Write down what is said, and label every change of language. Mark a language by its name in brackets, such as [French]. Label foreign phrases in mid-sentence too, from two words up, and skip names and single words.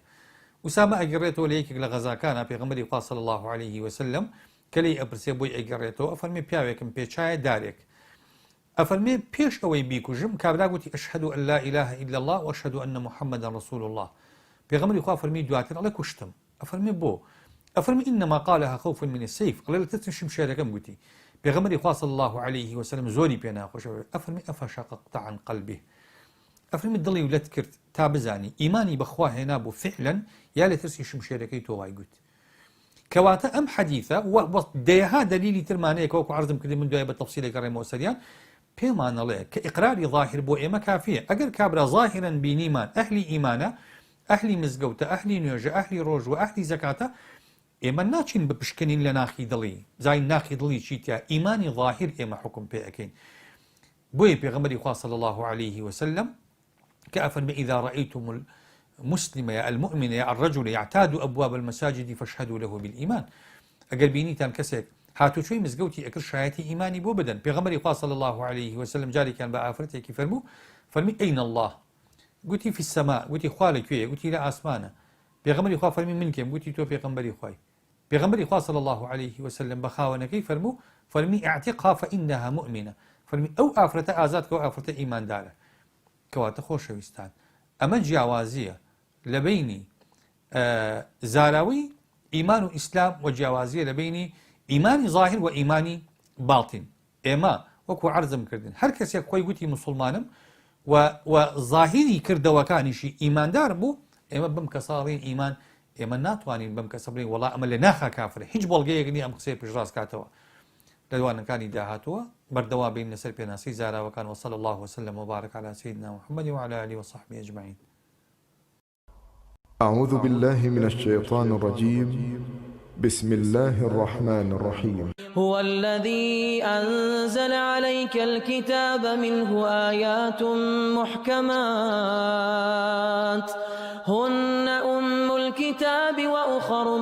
[Central Kurdish] ئوسامە ئەگەڕێتەوە لە یەکێک لە غەزاکانە پێغەمبەری خوا [Arabic] صلی الله عليه وسلم [Central Kurdish] کە لێی ئەپرسێ بۆی ئەگەڕێتەوە، ئەفەرمێ پیاوێکم پێچایە دارێک، ئەفەرمێ پێش ئەوەی بیکوژم کابرا گوتی [Arabic] ئەشهەدو ئەن لا ئیلاهە ئیلا الله وەشهەدو ئەنە محەممەدەن رەسوول الله. [Central Kurdish] پێغەمبەری خوا فەرمی دواتر ئەڵێ کوشتم. ئەفەرمێ بۆ؟ ئەفەرمی [Arabic] ئینەما قالها خوفا من السیف، [Central Kurdish] ئەڵێ لە ترسی شمشێرەکەم گوتی. پێغەمبەری خوا [Arabic] صلی الله عليه وسلم [Central Kurdish] زۆری پێ ناخۆشەوە، ئەفەرمی [Arabic] ئەفەشققت عن قلبه، [Central Kurdish] ئەفەرمی دڵی ولەت کرد تا بزانی ئیمانی بەخوا هێنا بوو فعلا یا لە ترسی شمشێرەکەی تۆ وای گوت. کەواتە ئەم حەدیثە دەیەها دلیلی ترمانەیە کەوەکو عەرزم کردی من دوای بە تەفسیلێک گەڕێمەوە سەریان پێمانەڵێ کە ئیقراری ظاهر بۆ ئێمە کافیە. ئەگەر کابرا ظاهرن بینیمان ئەهلی ئیمانە، ئەهلی مزگەوتە، ئەهلی نوێژە، ئەهلی ڕۆژوە، ئەهلی زەکاتە، ئێمە ناچین بپشکنین لە ناخی دڵی، زای ناخی دڵی چیتیا ئیمانی ظاهر ئێمە حکم پێ ئەەکەین. بۆیە پێغەمبەری خوا [Arabic] صلی الله عليه وسلم [Central Kurdish] کە ئەفەرمێ [Arabic] ئیذا رأيتم المسلم یا المؤمن یا الرجل يعتاد أبواب المساجد فاشهدوا له بالإيمان. [Central Kurdish] ئەگەر بینیتان کەسێک هاتوچۆی مزگەوتی ئەکرد شایەتی ئیمانی بۆ بدەن. پێغەمبەری خوا [Arabic] صلی الله عليه وسلم [Central Kurdish] جارێکیان بە ئافرەتێکی فەرمی [Arabic] ئەین الله، [Central Kurdish] گوتی [Arabic] فی السما، [Central Kurdish] گوتی خوا لەکوێیە؟ گوتی لە ئاسمانە. پێغەمبەری خوا فەرمی من کێم؟ گوتی تۆ پێغەمبەری خوای. پێغەمبەری خوا [Arabic] صلی الله عليه وسلم [Central Kurdish] بە خاوەنەکەی فەرمی [Arabic] اعتقها فإنها مؤمنة، [Central Kurdish] فەرمی ئەو ئافرەتە ئازاد کە ئەو ئافرەتە ئیماندارە. کەواتە خۆشەویستان ئەمە جیاوازیە لە بینی زاراوی ئیمان و ئیسلام و جیاوازیە لە بینی ئیمانی ظاهر و ئیمانی باڵتین. ئێمە وەکو عەرزم کردن هەر کەسێک خۆی گوتی مسلمانم و ظاهری کردەوەکانیشی ئیماندار بوو، ئێمە بم کەساڵین ئیمان، ئێمە ناتوانین بم کەسە بڵین وەڵا ئەمە لە ناخا کافرە، هیچ بەڵگەیەک نییە ئەم قسەی پێشڕاست کاتەوە. لە دوانەکانی داهاتووە بەردەوا بین لەسەر پێناسی زاراوەکان. [Arabic] وصلى الله وسلم وبارك على سيدنا محمد وعلى آله وصحبه أجمعين. أعوذ بالله من الشيطان الرجيم. بسم الله الرحمن الرحيم. هو الذي أنزل عليك الكتاب منه آيات محكمات هن أم الكتاب وأخر